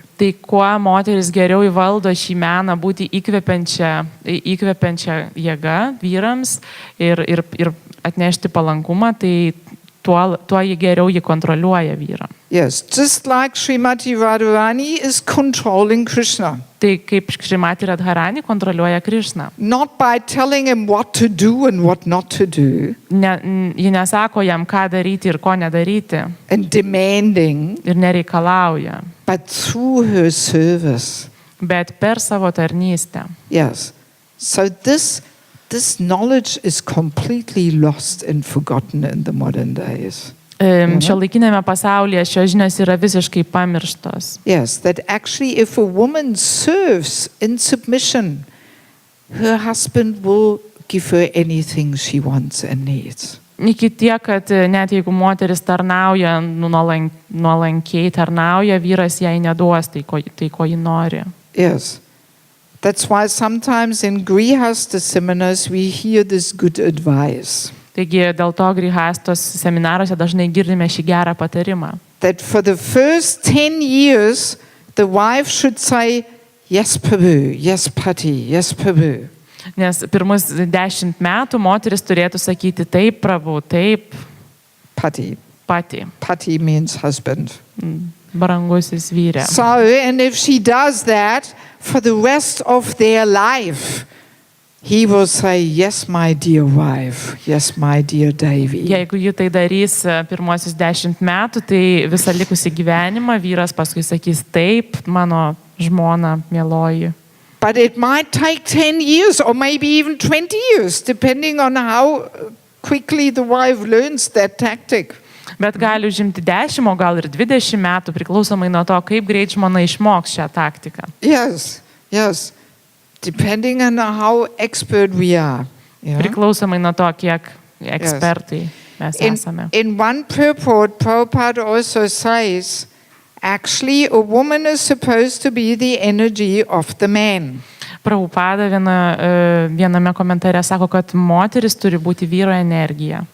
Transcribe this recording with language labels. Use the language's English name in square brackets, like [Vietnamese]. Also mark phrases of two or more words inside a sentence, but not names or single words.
[Lithuanian] Tai kuo moteris geriau įvaldo šį meną būti įkvepiančią jėgą vyrams ir atnešti palankumą, tai tuo jį geriau jį kontroliuoja vyrą. [English] Yes, just like Srimati Radharani is controlling Krishna. [Lithuanian] Tai kaip Srimati Radharani kontroliuoja Krišną. [English] Not by telling him what to do and what not to do. [Lithuanian] Ji nesako jam, ką daryti ir ko nedaryti. [English] And demanding. [Lithuanian] Ir nereikalauja. [English] But through her service. [Lithuanian] Bet per savo tarnystę. [English] Yes. So this knowledge is completely lost and forgotten in the modern days. [Lithuanian] Šiuolaikinėme pasaulyje šios žinios yra visiškai pamirštos. [English] Yes, that actually if a woman serves in submission, her husband will give her anything she wants and needs. [Lithuanian] Iki tiek, kad net jeigu moteris tarnauja, nuolankiai tarnauja, vyras jai neduos tai, ko ji nori. [English] Yes. That's why sometimes in Grihastha seminars we hear this good advice. [Lithuanian] Taigi dėl to Grihastos seminaruose dažnai girdime šį gerą patarimą. [English] That for the first 10 years the wife should say, yes, Prabhu, yes, Pati, yes, Prabhu. [Lithuanian] Nes pirmus 10 metų moteris turėtų sakyti taip, Prabhu, taip, [English] Pati. Pati. Pati means husband. [Lithuanian] Brangusis vyre. [English] So, and if she does that for the rest of their life, he will say, yes, my dear wife, yes, my dear Devi. [Lithuanian] Jeigu ji tai darys pirmosius 10 metų, tai visą likusį gyvenimą vyras paskui sakys taip, mano žmona, mieloji. [English] But it might take 10 years or maybe even 20 years, depending on how quickly the wife learns that tactic. [Lithuanian] Bet gali užimti 10, o gal ir 20 metų, priklausomai nuo to, kaip greit žmona išmoks šią taktiką. [English] Yes, yes. Depending on how expert we are. Yeah? [Lithuanian] Priklausomai nuo to, kiek ekspertai mes esame. [English] In one purport, Prabhupada also says, actually a woman is supposed to be the energy of the man. [Lithuanian] Prabhupada viename komentare sako, kad moteris turi būti vyro energija.